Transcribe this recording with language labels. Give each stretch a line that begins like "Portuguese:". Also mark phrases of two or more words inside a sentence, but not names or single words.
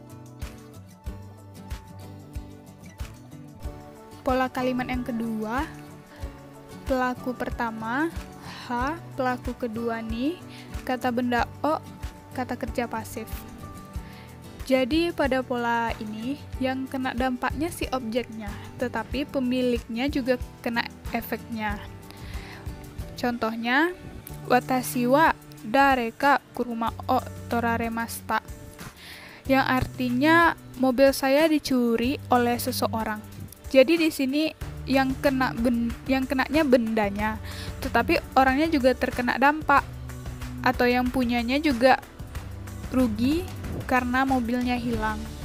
Indonesian: Pola kalimat yang kedua, pelaku pertama, ha, pelaku kedua ni, kata benda o, kata kerja pasif. Jadi pada pola ini, yang kena dampaknya si objeknya, tetapi pemiliknya juga kena efeknya. Contohnya,
Japanese: 私は誰か車を取られました,
Indonesian: yang artinya mobil saya dicuri oleh seseorang. Jadi di sini yang kenanya bendanya, tetapi orangnya juga terkena dampak atau yang punyanya juga rugi karena mobilnya hilang.